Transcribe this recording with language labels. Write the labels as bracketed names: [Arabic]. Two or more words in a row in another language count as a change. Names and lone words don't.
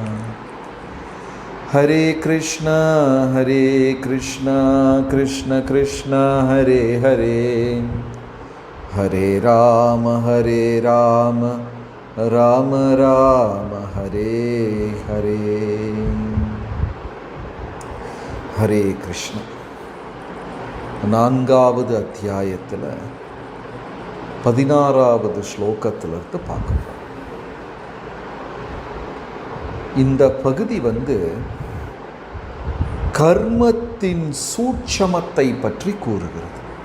[Sanskrit] हरे कृष्णा कृष्ण कृष्ण हरे हरे, हरे राम राम राम हरे हरे। हरे कृष्ण। [Tamil] நான்காவது அத்தியாயத்தில் 16வது ஸ்லோகத்திலிருந்து பார்க்கணும். இந்த பகுதி கர்மத்தின் சூட்சமத்தை பற்றி கூறுகிறது.